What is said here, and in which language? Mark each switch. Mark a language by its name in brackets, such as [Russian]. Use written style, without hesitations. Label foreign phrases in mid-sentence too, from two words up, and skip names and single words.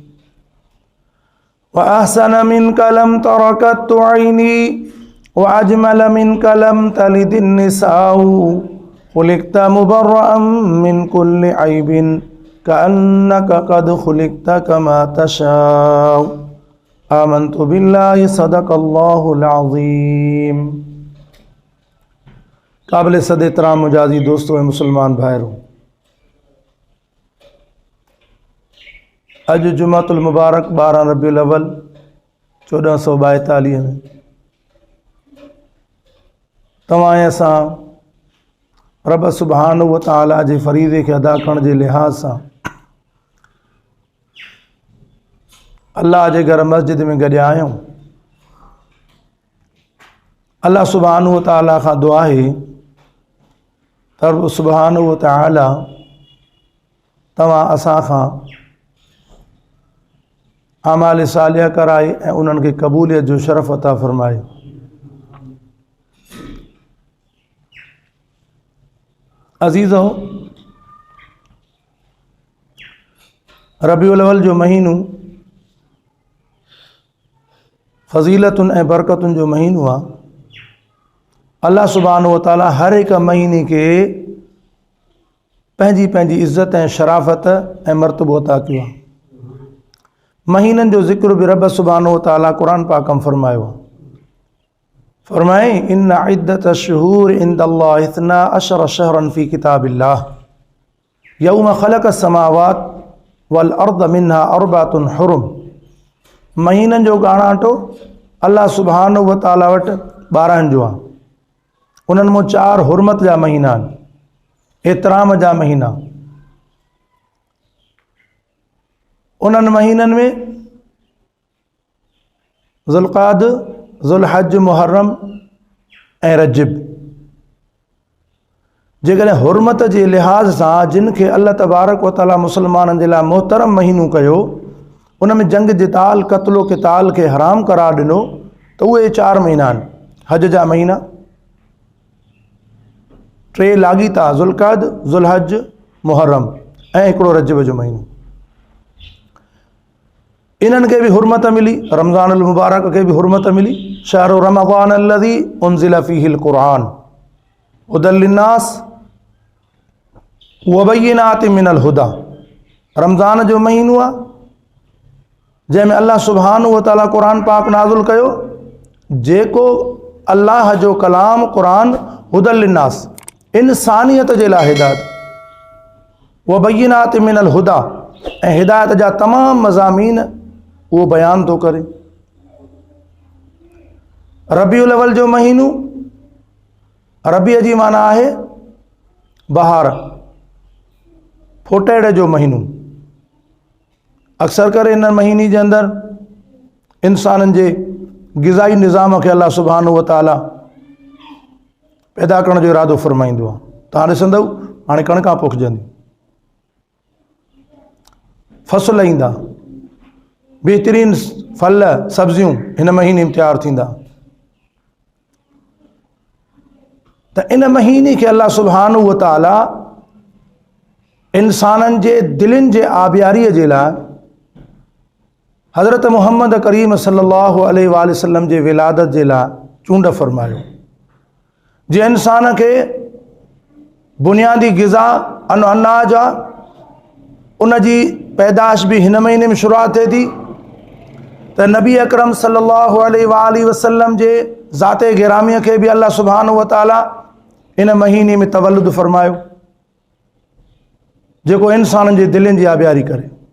[Arabic] وأحسن منك لم تر قط عيني وأجمل منك لم تلد النساء خلقت مبرأ من كل عيب كأنك قد خلقت كما تشاء. آمنت بالله صدق الله العظيم. [Sindhi] काबिल सद एहतराम मुजाजी दोस्तों और मुसलमान भाइयों, अज जुमातुल मुबारक 12 रबीउल अव्वल 1442 में तव्हां असां रब [Arabic] سبحانه وتعالى [Sindhi] जे फरीज़े खे अदा करण जे लिहाज़ सां अल्लाह जे घर मस्जिद में गॾिया आहियूं। अल्लाह [Arabic] سبحانه وتعالى [Sindhi] खां दुआ आहे त रब [Arabic] سبحانه وتعالى [Sindhi] तव्हां असां खां आमाल सालिया कराए ऐं उन्हनि खे क़बूलियत जो शरफ़ अता फ़रमाए। अज़ीज़ो, रबीउल अव्वल जो महीनो फ़ज़ीलतुनि ऐं बरकतुनि जो महीनो आहे। अल्लाह [Arabic] سبحانه وتعالى [Sindhi] हर एक महीने के पंहिंजी पंहिंजी इज़्ज़त ऐं शराफ़त ऐं मर्तबो अता कयो आहे। महीननि जो ज़िक्र बि रब [Arabic] سبحانه وتعالى [Sindhi] क़ुरान पाक में फरमायो आहे। [Arabic] फरमाए إن عدة الشهور عند الله 12 شهرا في كتاب الله يوم خلق السماوات والأرض منها أربعة حرم. [Sindhi] महीननि जो ॻाणाटो अल्लाह [Arabic] سبحانه وتعالى [Sindhi] वटि 12 जो आहे। उन्हनि में 4 हुरमत जा महीना आहिनि, एतराम जा महीना। उन्हनि महीननि में ज़ुल्क़ाद, ज़ुल्हज, मुहर्रम ऐं रजब। जेकॾहिं हुरमत जे लिहाज़ सां जिन खे अल्लाह [Arabic] تبارك وتعالى [Sindhi] मुसलमाननि जे लाइ मोहतरम महीनो कयो, उन में जंग जिताल क़त्लो क़िताल खे हराम करार ॾिनो, त उहे 4 महीना आहिनि। हज जा महीना 3 लाॻीता ज़ुल्क़ाद, ज़ुल्हज, मुहर्रम ऐं हिकिड़ो रजब जो महीनो। इन्हनि खे बि हुरमत मिली, रमज़ान मुबारक खे बि हुरमत मिली। [Arabic] شهر رمضان الذي أنزل فيه القرآن هدى للناس وبينات من الهدى. [Sindhi] रमज़ान जो महीनो आहे जंहिंमें अल्लाह [Arabic] سبحانه وتعالى [Sindhi] क़ुरान पाक नाज़िल कयो, जेको अल्लाह जो कलाम क़ुरान [Arabic] هدى للناس [Sindhi] इंसानियत जे लाइ हिदायत, [Arabic] وبينات من الهدى [Sindhi] ऐं हिदायत जा तमामु मज़ामीन उहो बयान थो करे। रबीउल अव्वल जो महीनो, रबीअ जी माना आहे बहार, फोटेड़े जो महीनो। अक्सर करे इन महीने जे अंदरि इंसाननि जे ग़िज़ाई निज़ाम खे अल्लाह [Arabic] سبحانه وتعالى [Sindhi] पैदा करण जो इरादो फ़रमाईंदो आहे। तव्हां ॾिसंदव हाणे कणिकां पोखजंदी, फसल ईंदा, बहितरीन फल सब्जियूं हिन महीने में तैयार थींदा। त इन महीने खे अल्लाह [Arabic] سبحانه وتعالى [Sindhi] इंसाननि जे दिलनि जे आबियारीअ जे लाइ हज़रत मुहम्मद करीम [Arabic] صلى الله عليه وسلم [Sindhi] जे विलादत जे लाइ चूंड फरमायो। जे इंसान खे बुनियादी ग़िज़ा अनाज आहे, उन जी पैदाश भी हिन महीने में शुरूआत थिए थी। त नबी अकरम [Arabic] صلى الله عليه وسلم [Sindhi] जे ज़ाते गिरामीअ खे बि अल्लाह [Arabic] سبحانه وتعالى [Sindhi] इन महीने में तवल्लुद फरमायो, जेको इंसाननि जे दिलनि जी आबियारी करे।